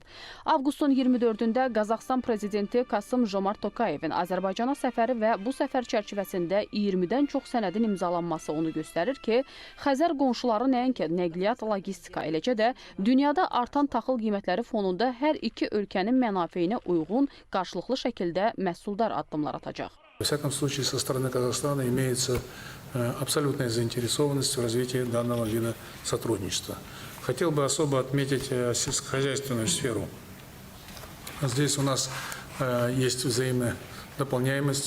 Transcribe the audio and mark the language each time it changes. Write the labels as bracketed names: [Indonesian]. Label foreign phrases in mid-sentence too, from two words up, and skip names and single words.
[Azerbaijani] Avqustun 24-də Qazaxstan prezidenti Kasım-Jomart Tokayevin Azərbaycana səfəri və bu səfər çərçivəsində 20-dən çox sənədin imzalanması onu göstərir ki, Xəzər qonşuları nəinki nəqliyyat, logistika, eləcə də dünyada artan taxıl qiymətləri fonunda hər iki ölkənin mənafeyinə uyğun, qarşılıqlı şəkildə məhsuldar addımlar atacaq. [Russian] Во всяком случае, со стороны Казахстана имеется абсолютная заинтересованность в развитии данного вида сотрудничества. Хотел бы особо отметить сельскохозяйственную сферу. Здесь у нас есть взаимная дополняемость.